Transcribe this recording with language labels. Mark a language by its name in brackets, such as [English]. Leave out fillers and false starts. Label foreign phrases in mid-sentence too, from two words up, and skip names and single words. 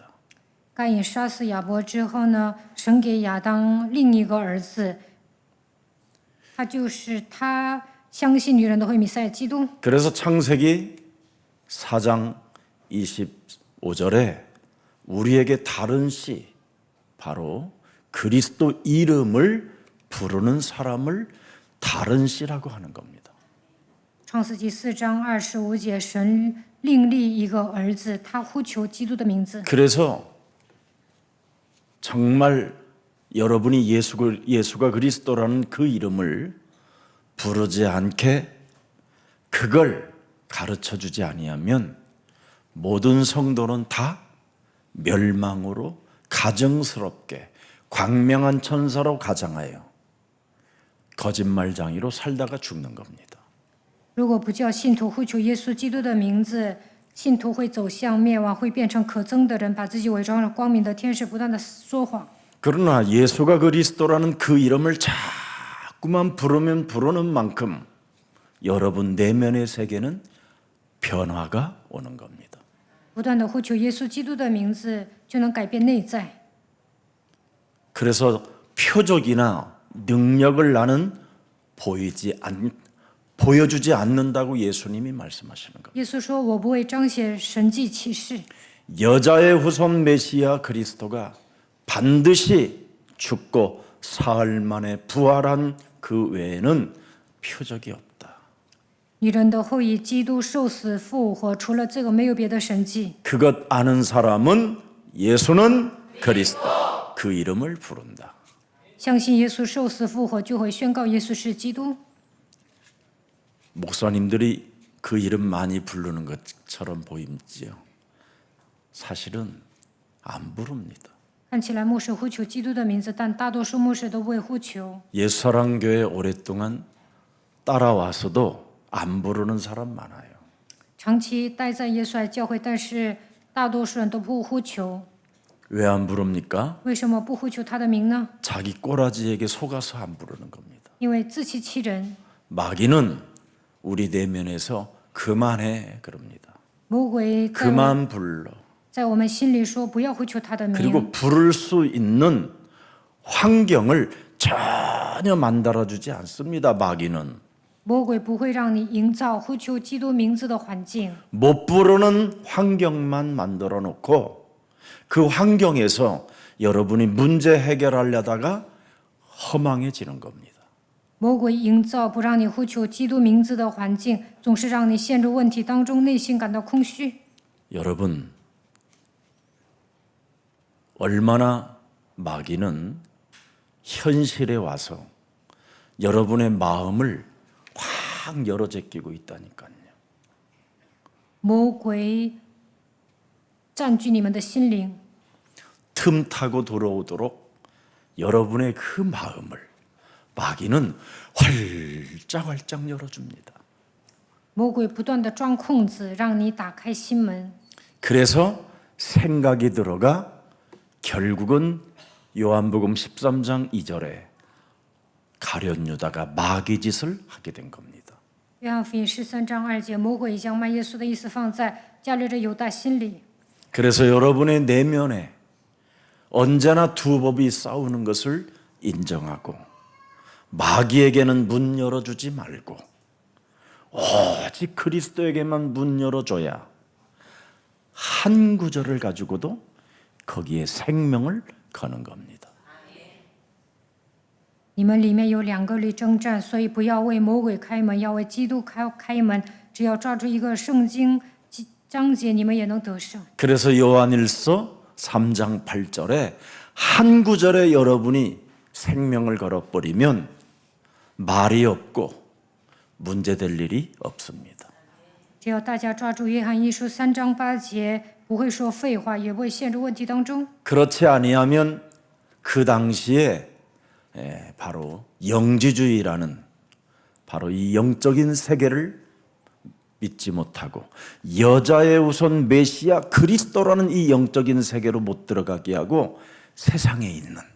[Chinese] 该隐杀死亚伯之后呢，神给亚当另一个儿子，他就是他相信女人的会弥赛亚基督。 [Korean] 그래서 창세기 4장 25절에 우리에게 다른 씨, 바로 그리스도 이름을 부르는 사람을 다른 씨라고 하는 겁니다. [Chinese] 创世纪4章25节，神另立一个儿子，他呼求基督的名字。 [Korean] 그래서 정말 여러분이 예수가 그리스도라는 그 이름을 부르지 않게 그걸 가르쳐주지 아니하면 모든 성도는 다 멸망으로 가증스럽게 광명한 천사로 가장하여 거짓말장이로 살다가 죽는 겁니다. [Chinese] 如果不叫信徒呼求耶稣基督的名字，信徒会走向灭亡，会变成可憎的人，把自己伪装成光明的天使，不断的说谎。 [Korean] 그러나 예수가 그리스도라는 그 이름을 자꾸만 부르는 만큼 여러분 내면의 세계는 변화가 오는 겁니다. [Chinese] 不断的呼求耶稣基督的名字，就能改变内在。 [Korean] 그래서 표적이나 능력을 나는 보여주지 않는다고 예수님이 말씀하시는 겁니다. [Chinese] 耶稣说：“我不会彰显神迹奇事。 [Korean] 여자의 후손 메시아 그리스도가 반드시 죽고 사흘 만에 부활한 그 외에는 표적이 없다. [Chinese] 女人的后裔基督受死复活，除了这个没有别的神迹。 [Korean] 그것 아는 사람은 예수는 그리스도 그 이름을 부른다. [Chinese] 相信耶稣受死复活，就会宣告耶稣是基督。 [Korean] 목사님들이 그 이름 많이 부르는 것처럼 보이지요. 사실은 안 부릅니다. [Chinese] 看起来牧师呼求基督的名字，但大多数牧师都不会呼求。 [Korean] 예수사랑교회 오랫동안 따라와서도 안 부르는 사람 많아요. [Chinese] 长期待在耶稣爱教会，但是大多数人都不呼求。 [Korean] 왜 안 부릅니까? [Chinese] 为什么不呼求他的名呢？ [Korean] 자기 꼬라지에게 속아서 안 부르는 겁니다. [Chinese] 因为自欺欺人。 [Korean] 마귀는 우리 내면에서 그만해 그럽니다. [Chinese] 魔鬼在 [Korean] 그만 불러. [Chinese] 在我们心里说不要呼求他的名， [Korean] 그리고 부를 수 있는 환경을 전혀 만들어주지 않습니다. 마귀는 [Chinese] 魔鬼不会让你营造呼求基督名字的环境， [Korean] 못 부르는 환경만 만들어 놓고 그 환경에서 여러분이 문제 해결하려다가 허망해지는 겁니다. [Chinese] 魔鬼营造不让你呼求基督名字的环境，总是让你陷入问题当中，内心感到空虚。 [Korean] 여러분 얼마나 마귀는 현실에 와서 여러분의 마음을 확 열어 제끼고 있다니까요. [Chinese] 魔鬼占据你们的心灵， [Korean] 틈 타고 들어오도록 여러분의 그 마음을 마귀는 활짝활짝 열어줍니다. [Chinese] 魔鬼不断的钻空子，让你打开心门。 [Korean] 그래서 생각이 들어가 결국은 요한복음 13장 2절에 가룟 유다가 마귀 짓을 하게 된 겁니다. [Chinese] 约翰福音13章2节，魔鬼将卖耶稣的意思放在加略人犹大心里。 [Korean] 그래서 여러분의 내면에 언제나 두 법이 싸우는 것을 인정하고 마귀에게는 문 열어주지 말고 오직 그리스도에게만 문 열어줘야 한 구절을 가지고도 거기에 생명을 거는 겁니다. [Chinese] 你们里面有两个律征战，所以不要为魔鬼开门，要为基督开门。只要抓住一个圣经章节，你们也能得胜。 [Korean] 그래서 요한일서 3장 8절에 한 구절에 여러분이 생명을 걸어버리면 말이 없고 문제될 일이 없습니다. [Chinese] 只要大家抓住约翰一书3章8节，不会说废话，也不会陷入问题当中。 [Korean] 그렇지 아니하면 그 당시에 바로 영지주의라는 바로 이 영적인 세계를 믿지 못하고 여자의 우선 메시아 그리스도라는 이 영적인 세계로 못 들어가게 하고 세상에 있는